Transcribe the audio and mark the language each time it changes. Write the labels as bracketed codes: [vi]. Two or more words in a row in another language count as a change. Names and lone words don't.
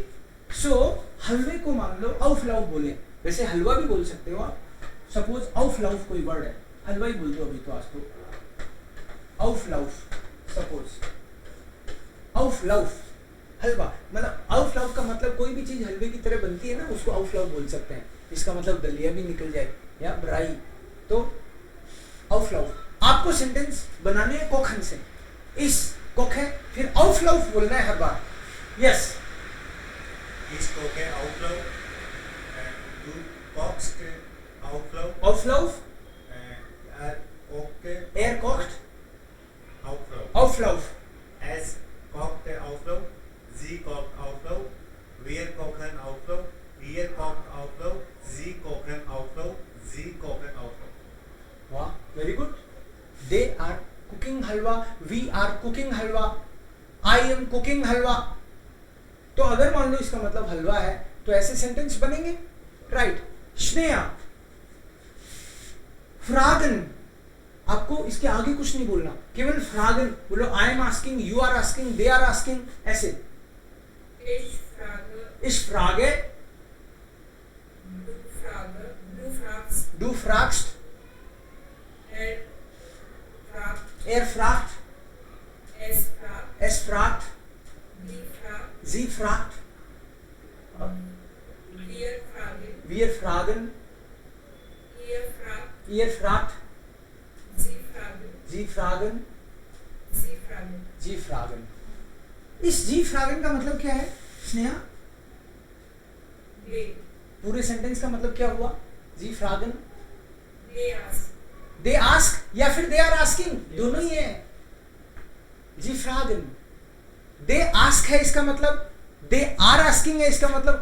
[hi] सो हलवे को मान लो औफलाउफ बोले, वैसे हलवा भी बोल सकते हो आप, सपोज औफलाउफ कोई वर्ड है, हलवा ही बोल दो अभी तो, आज तो औफलाउफ, सपोज औफलाउफ हलवा, मतलब औफलाउफ का मतलब कोई भी चीज हलवे की तरह बनती है ना, उसको औफलाउफ बोल सकते हैं, इसका मतलब दलिया भी निकल जाए या ब्राई, तो औफलाउफ। आपको सेंटेंस बनाने हैं कोखन से, [de] ich koche, [hi] फिर auflauf बोलना है हर बार. यस. [de] Ich koche Auflauf. Du kochst Auflauf. Auflauf. Er kocht Auflauf. Auflauf. Es kocht Auflauf. Sie kocht Auflauf. Wir kochen Auflauf. Ihr kocht Auflauf. Sie kochen Auflauf. Sie kochen Auflauf. [en] Wow, very good. They are cooking halwa. We are cooking halwa. I am cooking halwa. [hi] तो अगर मान लो इसका मतलब हलवा है तो ऐसे सेंटेंस बनेंगे, राइट. स्नेहा, फ्रागन, आपको इसके आगे कुछ नहीं बोलना, केवल फ्रागन बोलो. [en] I am asking, you are asking, they are asking, [hi] ऐसे. [de] Ich frage, du fragst, er fragt, es fragt, sie fragt, wir fragen, ihr fragt, sie fragen, sie fragen. [hi] इस [de] Sie fragen [hi] का मतलब क्या है स्नेहा? पूरे सेंटेंस का मतलब क्या हुआ? [de] Sie fragen, [en] they ask [hi] या फिर [en] they are asking, [hi] दोनों ही है. [de] Sie fragen, [en] they ask [hi] है इसका मतलब, [en] they are asking [hi] है इसका मतलब.